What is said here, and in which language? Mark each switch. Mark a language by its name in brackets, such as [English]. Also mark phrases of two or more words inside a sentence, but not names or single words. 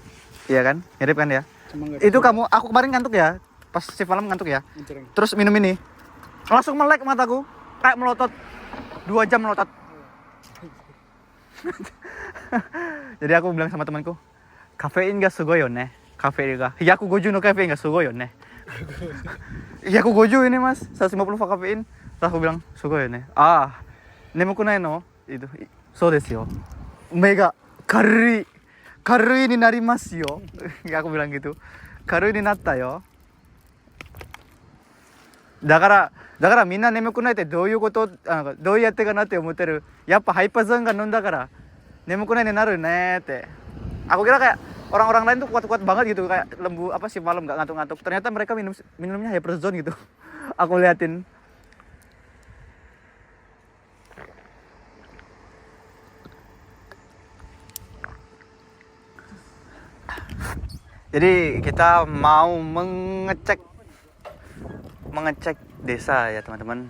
[Indonesian] Iya kan? Mirip kan ya? Cuma enggak. Itu aku kemarin ngantuk ya. Pas shift malam ngantuk ya. Mencering. Terus minum ini. Langsung melek mataku. Kayak melotot. 2 jam melotot. Jadi aku bilang sama temanku, [Japanese] カフェインがすごいよね. カフェインが150のカフェインがすごいよね. 150 [Indonesian] ini mas, [Japanese] 150 kafein. [Indonesian] Terus aku bilang, [Japanese] すごいよね。眠くないの? Itu, そうですよ. 目が軽いになりますよ. [Indonesian] Aku bilang gitu. [Japanese] 軽いになったよ. だからみんな眠くないってどういうこと、どうやってかなって思ってる。やっぱハイパーゾーンが飲んだから眠くないになるねって。 [Indonesian] Aku kira kayak orang-orang lain tuh kuat-kuat banget gitu, kayak lembu apa sih malam nggak ngantuk-ngantuk. Ternyata mereka minumnya hyperzone gitu. Aku liatin. Jadi kita mau mengecek desa ya teman-teman.